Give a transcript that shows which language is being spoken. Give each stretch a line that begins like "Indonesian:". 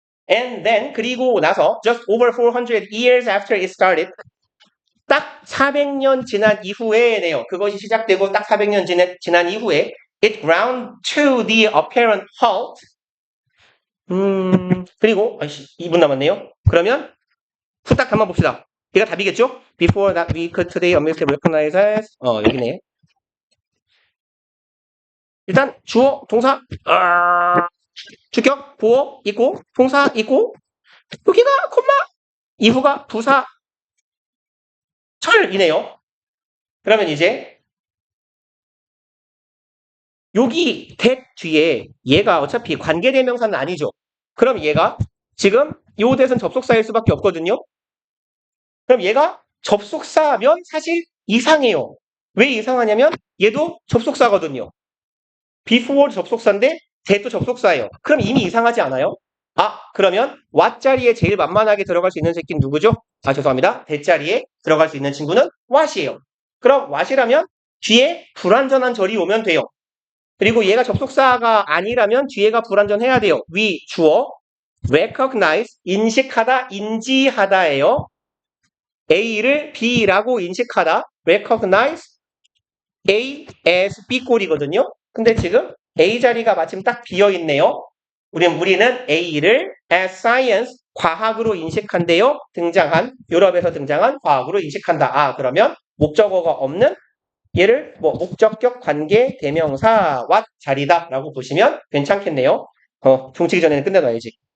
English: And then
Korean: 그리고 나서
English: just over 400 years after it started,
Korean: 딱 400년 지난 이후에네요. 그것이 시작되고 딱 400년 지난 이후에
English: it ground to the apparent halt.
Korean: 그리고 2분 남았네요. 그러면 후딱 한번 봅시다. 얘가 답이겠죠?
English: Before that we could today obviously recognize as
Korean: 여기네. 일단 주어, 동사, 주격, 보어 있고 동사 있고 여기가 콤마 이후가 부사 철이네요. 그러면 이제 여기 that 뒤에 얘가 어차피 관계대명사는 아니죠. 그럼 얘가 지금 요 that은 접속사일 수밖에 없거든요. 그럼 얘가 접속사면 사실 이상해요. 왜 이상하냐면 얘도 접속사거든요. before 접속사인데 that도 접속사예요. 그럼 이미 이상하지 않아요? 그러면 what 자리에 제일 만만하게 들어갈 수 있는 새끼는 누구죠? 죄송합니다. that 자리에 들어갈 수 있는 친구는 what이에요. 그럼 what이라면 뒤에 불완전한 절이 오면 돼요. 그리고 얘가 접속사가 아니라면 뒤에가 불완전해야 돼요. we 주어, recognize 인식하다, 인지하다예요. A를 B라고 인식하다, recognize A as B 꼴이거든요. 근데 지금 A 자리가 마침 딱 비어 있네요. 우리는 A를 as science, 과학으로 인식한대요. 유럽에서 등장한 과학으로 인식한다. 그러면 목적어가 없는 얘를 목적격 관계 대명사 what 자리다라고 보시면 괜찮겠네요. 종치기 전에는 끝내놔야지.